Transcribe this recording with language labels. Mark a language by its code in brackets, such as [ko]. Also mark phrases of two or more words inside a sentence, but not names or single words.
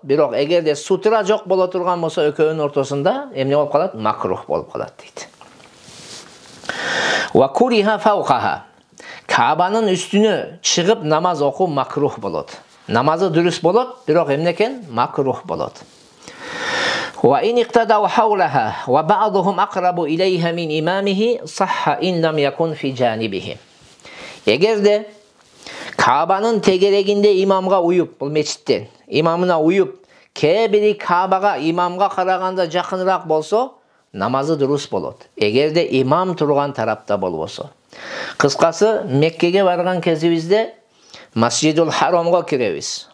[ky] Бирок эгерде сутра жок боло турган болсо, экөөнүн ортосунда эмне болуп калат? Макрух болуп калат дейт. [ar] وكرهت فوقها. [ky] Каабанын үстүнө чыгып намаз окуу макрух болот. Намазы дурус болот, бирок эмне экен? Макрух болот. [ar] وإن اقتدوا حولها وبعضهم أقرب إليها من إمامه صح إن لم يكن في جانبه. [ky] Эгерде Каабанын тегерегинде имамга уюп, бул мечиттен, имамына уюп, кээ бири Каабага имамга караганда жакыныраак болсо, намазы дурус болот. Эгерде имам турган тарапта болбосо. Кыскасы, Меккеге барган кезибизде Масжидул Харамга киребиз.